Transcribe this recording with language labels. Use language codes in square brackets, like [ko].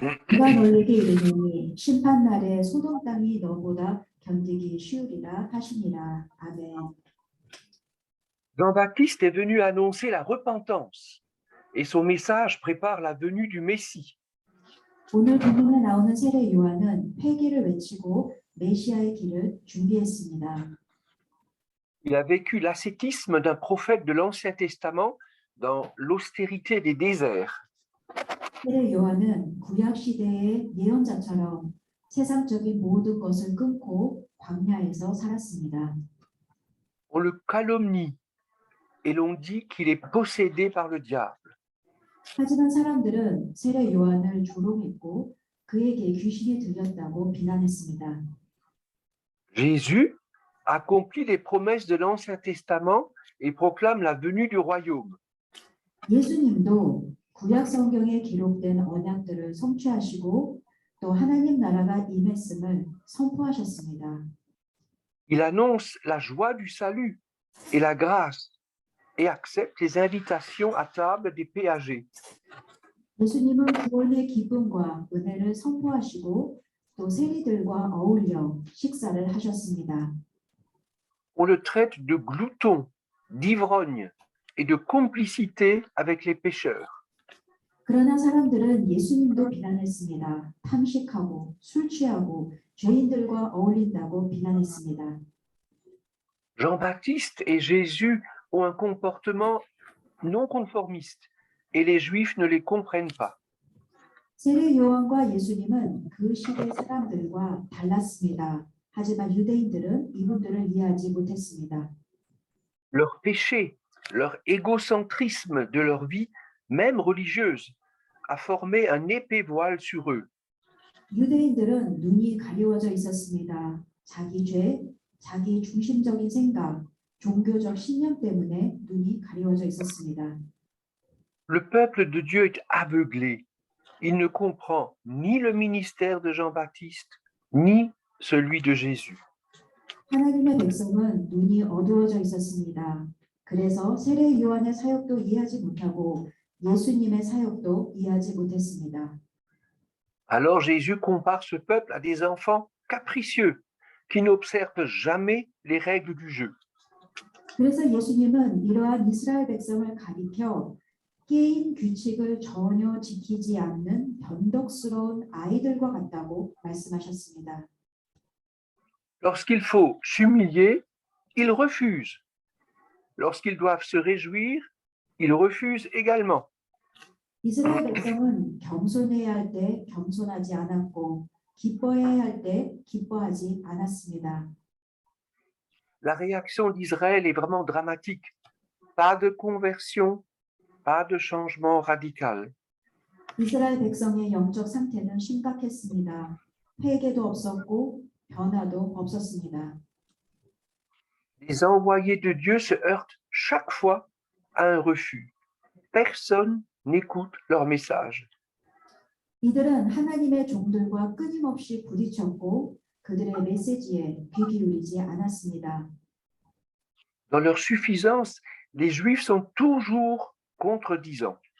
[ko] 내가 너희에게 이르노니 심판날에 소돔 땅이 너보다 견디기 쉬우리라 하시니라. 아멘. [fr] Jean-Baptiste est venu annoncer la repentance et son message prépare la venue du Messie. [ko] 오늘 본문에 나오는 세례 요한은 회개를 외치고 메시아의 길을 준비했습니다. [fr] Il a vécu l'ascétisme d'un prophète de l'Ancien Testament dans l'austérité des déserts. [ko] 세례 요한은 구약 시대의 예언자처럼 세상적인 모든 것을 끊고 광야에서 살았습니다. [fr] On le calomnie et l'on dit qu'il est possédé par le diable. [ko] 하지만 사람들은 세례 요한을 조롱했고 그에게 귀신이 들렸다고 비난했습니다. [fr] Jésus accomplit les promesses de l'Ancien Testament et proclame la venue du royaume. [ko] 예수님도 구약 성경에 기록된 언약들을 성취하시고 또 하나님 나라가 임했음을 선포하셨습니다. [fr] Il annonce la joie du salut et la grâce et accepte les invitations à table des péagers. [ko] 예수님은 구원의 기쁨과 은혜를 선포하시고 또 세리들과 어울려 식사를 하셨습니다. [fr] On le traite de glouton, d'ivrogne et de complicité avec les pécheurs. [ko] 그러나 사람들은 예수님도 비난했습니다. 탐식하고 술 취하고 죄인들과 어울린다고 비난했습니다. [fr] Jean-Baptiste et Jésus ont un comportement non conformiste et les Juifs ne les comprennent pas. [ko] 세례 요한과 예수님은 그 시대 사람들과 달랐습니다. 하지만 유대인들은 이분들을 이해하지 못했습니다. [fr] Leur péché, leur égocentrisme de leur vie, même religieuse, a formé un épais voile sur eux. [ko] 유대인들은 눈이 가리워져 있었습니다. 자기 죄, 자기 중심적인 생각, 종교적 신념 때문에 눈이 가리워져 있었습니다. [fr] Le peuple de Dieu est aveuglé. Il ne comprend ni le ministère de Jean-Baptiste, ni celui de Jésus. [ko] 하나님의 백성은 눈이 어두워져 있었습니다. 그래서 세례 요한의 사역도 이해하지 못하고 예수님의 사역도 이해하지 못했습니다. [fr] Alors Jésus compare ce peuple à des enfants capricieux qui n'observent jamais les règles du jeu. [ko] 그래서 예수님은 이러한 이스라엘 백성을 가리켜 게임 규칙을 전혀 지키지 않는 변덕스러운 아이들과 같다고 말씀하셨습니다. [fr] Lorsqu'il faut s'humilier, ils refusent. Lorsqu'ils doivent se réjouir, ils refusent également. [ko] 이스라엘 백성은 겸손해야 할 때 겸손하지 않았고 기뻐해야 할 때 기뻐하지 않았습니다. [fr] La réaction d'Israël est vraiment dramatique. Pas de conversion, pas de changement radical. [ko] 이스라엘 백성의 영적 상태는 심각했습니다. 회개도 없었고 변화도 없었습니다. [fr] Les envoyés de Dieu se heurtent chaque fois à un refus. Personne n'écoute leur message. [ko] 이들은 하나님의 종들과 끊임없이 부딪혔고 그들의 메시지에 귀 기울이지 않았습니다. [fr] Dans leur suffisance, les Juifs sont toujours contredisants.